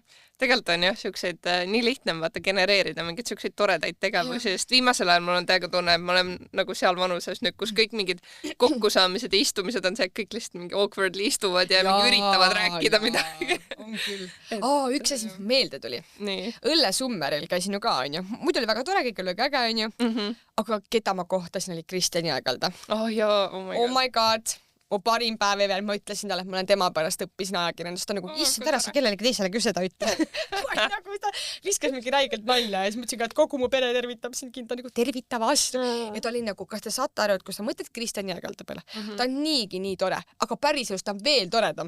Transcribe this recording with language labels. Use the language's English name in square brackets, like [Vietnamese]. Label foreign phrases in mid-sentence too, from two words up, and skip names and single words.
[Estonian] Tegelikult on jah siukseid nii lihtne vaata genereerida mingeid siukseid toredaid tegevusi, sest viimasel ajal mul on täiega tunne, et ma olen nagu seal vanuses nüüd, kus kõik mingid kokkusaamised ja istumised on see, et kõik lihtsalt mingi awkwardly istuvad ja mingi üritavad rääkida midagi. On küll. Üks asi meelde tuli. Nii. Õllesummeril käisin ju ka, onju. Muidu oli väga tore, kõik oli äge, onju. Aga keda ma kohtasin, oli Kristjan Jõekalda. [English] Oh my god. [Estonian] Mu parim päev ever, ma ütlesin talle, et ma olen tema pärast õppisin ajakirjandust, ta nagu issand ära, sa kellelegi teisele küll seda ütle. Nagu ta viskas mingi räigelt nalja ja siis mõtlesin ka, et kogu mu pere tervitab sind, ta nagu tervita vastu. Ja ta oli nagu, kas te saate aru, et kui sa mõtled Kristjan Jõekalda peale, ta on niigi nii tore, aga päriselus ta on veel toredam.